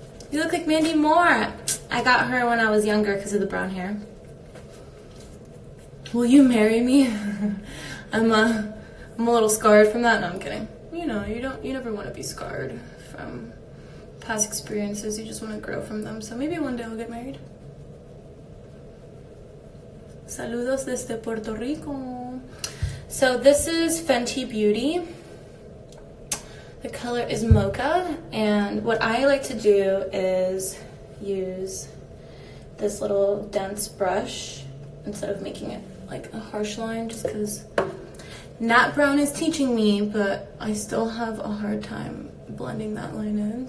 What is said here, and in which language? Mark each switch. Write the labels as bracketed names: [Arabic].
[English] You look like Mandy Moore. I got her when I was younger because of the brown hair. Will you marry me? I'm a little scarred from that. No, I'm kidding. You know, you never want to be scarred from past experiences. You just want to grow from them. So maybe one day I'll get married. [Spanish] Saludos desde Puerto Rico. [English] So this is Fenty Beauty. The color is Mocha, and what I like to do is use this little dense brush instead of making it like a harsh line, just because Nat Brown is teaching me, but I still have a hard time blending that line in.